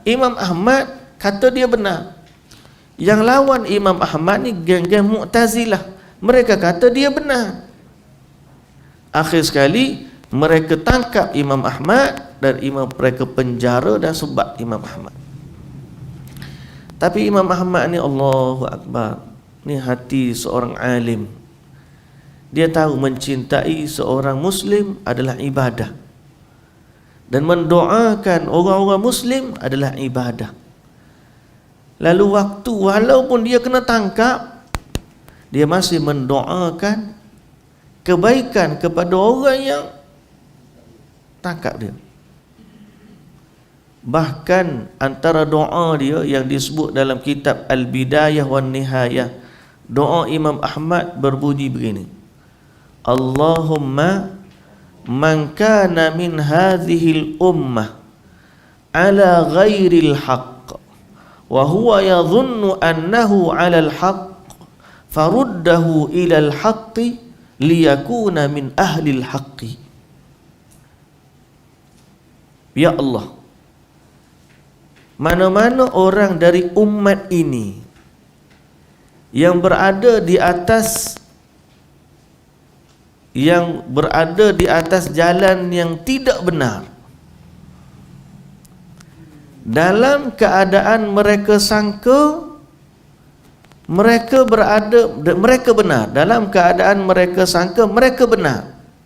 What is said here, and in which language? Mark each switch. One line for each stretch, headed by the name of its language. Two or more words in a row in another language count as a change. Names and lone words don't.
Malay: Imam Ahmad kata dia benar. Yang lawan Imam Ahmad ni geng-geng Mu'tazilah. Mereka kata dia benar. Akhir sekali mereka tangkap Imam Ahmad dan mereka penjara dan sebat Imam Ahmad. Tapi Imam Ahmad ni
Arabic: الله أكبر,
Malay: ni hati seorang alim. Dia tahu mencintai seorang Muslim adalah ibadah, dan mendoakan orang-orang Muslim adalah ibadah. Lalu waktu walaupun dia kena tangkap, dia masih mendoakan kebaikan kepada orang yang tangkap dia. Bahkan antara doa dia yang disebut dalam kitab Al-Bidayah wan Nihayah, doa Imam Ahmad berbunyi begini:
Arabic: اللهم من كان من هذه الأمة على غير الحق وهو يظن أنه على الحق فرده إلى الحق ليكون من أهل الحق.
Malay: Ya Allah, mana-mana orang dari umat ini yang berada di atas jalan yang tidak benar, dalam keadaan mereka sangka mereka benar, dalam keadaan mereka sangka mereka benar,